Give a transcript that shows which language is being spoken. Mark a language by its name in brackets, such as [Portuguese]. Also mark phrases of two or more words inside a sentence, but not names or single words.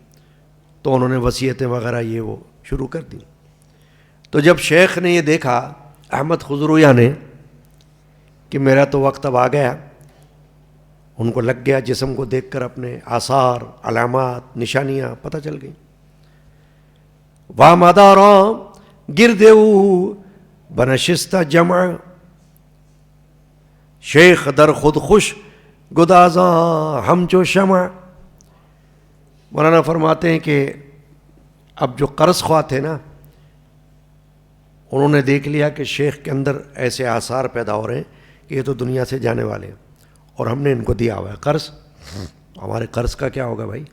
[Urdu] تو انہوں نے وصیتیں وغیرہ یہ وہ شروع کر دی. تو جب شیخ نے یہ دیکھا احمد خضرویہ نے کہ میرا تو وقت اب آ گیا, ان کو لگ گیا جسم کو دیکھ کر اپنے آثار, علامات, نشانیاں پتہ چل گئیں. [Persian] وامداراں گردو بنشستہ جمع شیخ در خود خوش گدازاں ہم جو شمع. [Urdu] مولانا فرماتے ہیں کہ اب جو قرض خواہ تھے نا, انہوں نے دیکھ لیا کہ شیخ کے اندر ایسے آثار پیدا ہو رہے ہیں کہ یہ تو دنیا سے جانے والے ہیں, اور ہم نے ان کو دیا ہوا ہے قرض, ہمارے قرض کا کیا ہوگا بھائی.